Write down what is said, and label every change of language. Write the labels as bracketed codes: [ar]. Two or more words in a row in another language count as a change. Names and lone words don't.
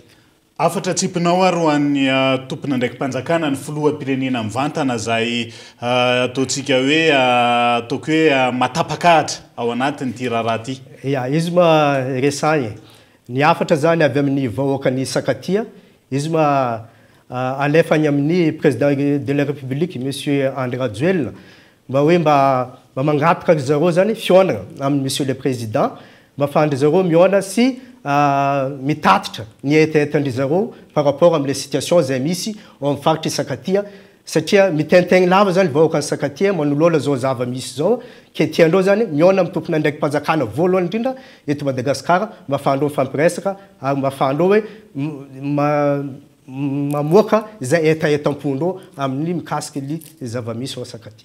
[mg] afatra tsipinao ary ho an'ny tompona ndraiky mpanjakana ny filoham-pirenena mivantana zay ataontsika hoe ataoko hoe matapakahatra ao anatiny ty raharaha ty ya izy ma resagny ny afatra zany avy amin'ny vahoakan'ny Sakatia izy ma alefany amin'ny [fr] président de la république monsieur André Rajoelina [mg] mba hoe mba mangataka zareo zany fionagna amin'ny [fr] monsieur le président [mg] mba fandry zareo miona sy mitatitra ny etaetandry zareo [fr] par rapport [mg] am'le situation zay misy ao amin'ny faritry Sakatia satria mitentegny lava zany vahoaka ny sakatia manolola zao zava-misy zao ke tiandreo zany miona amin'ny tompona ndraiky mpanjakana voalohany indrindra eto Madagasikara mba afahandreo mifampiresaka ary mba afahandreo hoe mamoaka izay etaetam-pondreo amin'ny mikasiky ny zava-misy ao sakatia.